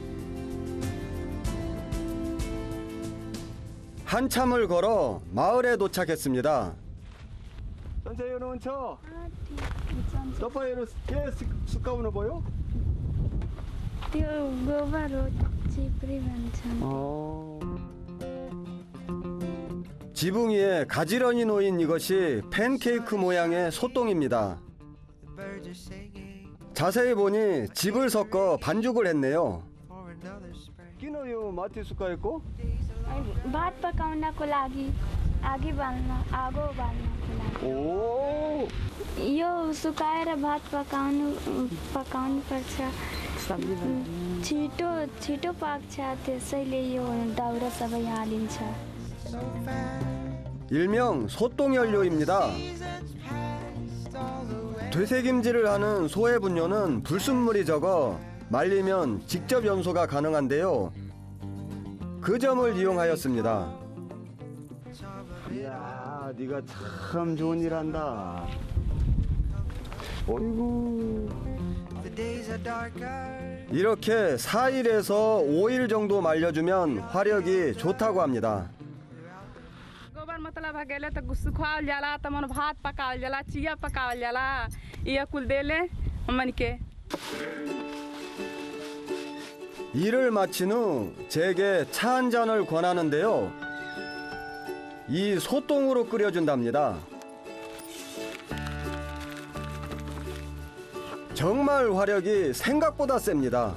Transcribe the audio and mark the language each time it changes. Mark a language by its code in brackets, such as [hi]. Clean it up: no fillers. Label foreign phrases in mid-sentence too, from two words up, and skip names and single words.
[ko] 한참을 걸어 마을에 도착했습니다. 선생님은 저 [ne] तपाईहरु के सुकाउनु भयो? त्यो गोबर हो चिप्री भन्छन्। [ko] 지붕 위에 가지런히 놓인 이것이 팬케이크 모양의 소똥입니다. 자세히 보니 즙을 섞어 반죽을 했네요. [ne] किन यो माथि सुकाएको? भात पकाउनको लागि आगो बाल्नको लागि। [ko] 오. [ne] यो सुकाएर भात पकाउनु पर्छ। छिटो पाक्छ त्यसैले यो दाउरा सबै हालिन्छ। [ko] 일명 소똥연료입니다. 되새김질을 하는 소의 분뇨는 불순물이 적어 말리면 직접 연소가 가능한데요. 그 점을 이용하였습니다. 이야, 네가 참 좋은 일 한다. 어이구. 이렇게 4일에서 5일 정도 말려주면 화력이 좋다고 합니다. [bho] गोबर मतलब अकेले तो सुखावल जाला तो मन भात पकावल जाला चिया पकावल जाला ये कुल देले मन के [ko] 일을 마친 후 제게 차 한 잔을 권하는데요. 이 소똥으로 끓여준답니다. 정말 화력이 생각보다 셉니다.